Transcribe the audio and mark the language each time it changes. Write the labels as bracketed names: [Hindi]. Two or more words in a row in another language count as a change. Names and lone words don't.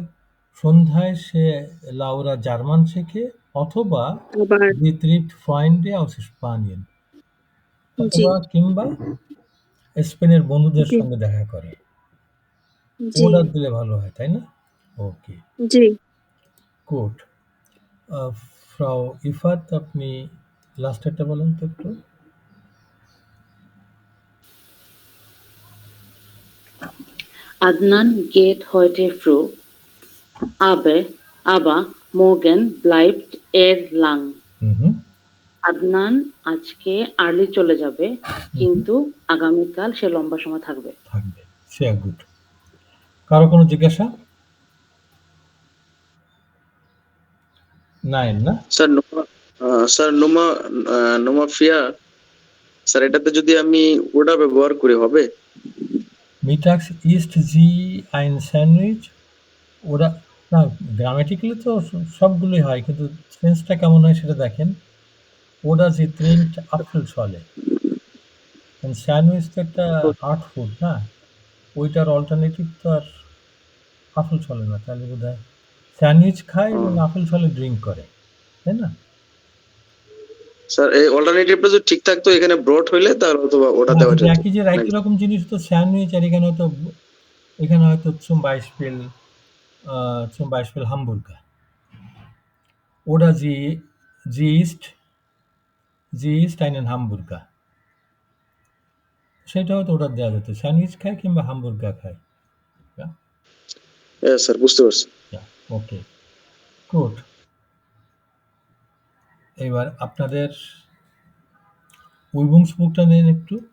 [Bangla] সন্ধ্যায় সে লাউরা জার্মান শেখে অথবা [German] Sie trifft Freunde aus Spanien, [Bangla] অথবা কিংবা স্পেনের বন্ধুদের সঙ্গে দেখা করে। ওডার দিলে ভালো হয়, তাই না? [English] okay, good. [Bangla] ফ্রাউ ইফাত, আপনি লাস্টেরটা বলেন তো একটু। [German] Adnan geht heute früh, aber morgen bleibt lang. [Bangla] আদনান আজকে আর্লি চলে যাবে, কিন্তু আগামীকাল সে লম্বা সময় থাকবে। গুড। কারো কোনো জিজ্ঞাসা? নাই না? স্যার নোমা ফিয়া স্যার, এটাতে যদি আমি ওটা ব্যবহার করি হবে? [German] Mittags isst sie ein Sandwich, [Bangla] ওরা না, গ্রামাটিক্যালি তো সবগুলোই হয়, কিন্তু সেন্সটা কেমন হয় সেটা দেখেন। ওরা যে [German] trinkt Apfelschorle, [Bangla] স্যান্ডউইচ তো একটা হার্ড ফুড না, ওইটার অল্টারনেটিভ তো আর আপেল ছলে না। তাহলে বোধ হয় স্যান্ডউইচ খায় এবং আপেল ছলে ড্রিঙ্ক করে, তাই না? স্যার, এই অল্টারনেটিভটা যদি ঠিক থাকতো এখানে ব্রড হইলে তাহলে অথবা ওটা দেওয়া যেত। একই যে একই রকম জিনিস তো স্যান্ডউইচ, আর এখানে হয়তো [German] zum Beispiel Hamburger. Oder sie isst einen Hamburger. [Bangla] সেটা হয়তো অর্ডার দেওয়া যেত, স্যান্ডউইচ খায় কিংবা হামবুর্গার খায়। স্যার, বুঝতে পারছি। [English] okay, good. [Bangla] এবার আপনাদের উইবুংসবুকটা নেন একটু।